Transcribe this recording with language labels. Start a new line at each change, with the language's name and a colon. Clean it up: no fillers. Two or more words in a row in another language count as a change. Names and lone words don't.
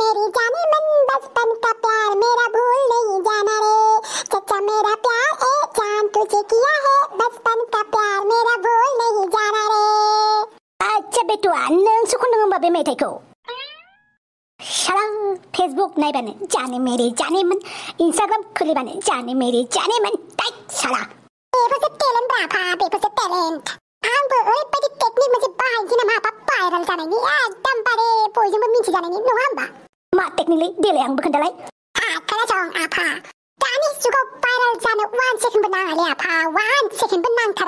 Hindi: जाने मन बचपन का प्यार मेरा भूल नहीं जाना रे सच्चा मेरा प्यार ए जान तुझे किया है बचपन का प्यार मेरा भूल नहीं जाना रे
Bodo: अच्छा बेटुआ नों सुखुन नों बे मेथाइखौ शाला फेसबुक नायबानो
Hindi: जाने मेरे जाने मन
Bodo: इंस्टाग्राम खुलिबानो
Hindi: जाने मेरे जाने मन
Bodo: टाइट शाला बेफोरसो टेलेन्ट ब्राफा बेफोरसो टेलेन्ट आंबो ओरैबायदि टेकनिक मोनसे बाहायनोसै नामा आफा भाइरेल जानायनि एकदमबारे बयजोंबो मिथिजानायनि नङा होमबा मा टेकनिकलै देलाय आंबो खोन्थालाय खोनासं आफा दानि जुगाव भाइरेल जानो 1 सेकेन्डबो नाङालै आफा 1 सेकेन्डबो नांथारा